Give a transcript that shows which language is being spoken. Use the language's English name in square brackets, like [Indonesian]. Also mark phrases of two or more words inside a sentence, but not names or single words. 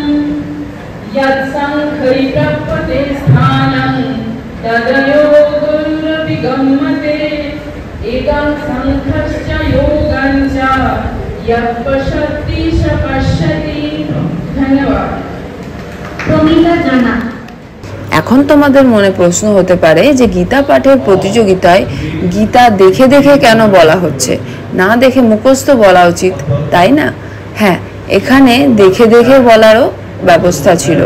[Sanskrit] यत्साङ्ख्यै प्राप्यते स्थानं तदयोगोऽविगम्यते एकं साङ्ख्यश्च योगं च यः पश्यति स पश्यति। [Bangla] धन्यवाद। প্রমিতা জানা। এখন তোমাদের মনে প্রশ্ন হতে পারে যে গীতা পাঠের প্রতিযোগিতায় গীতা দেখে দেখে কেন বলা হচ্ছে, না দেখে মুখস্থ বলা উচিত, তাই না? হ্যাঁ, এখানে দেখে দেখে বলারও ব্যবস্থা ছিল।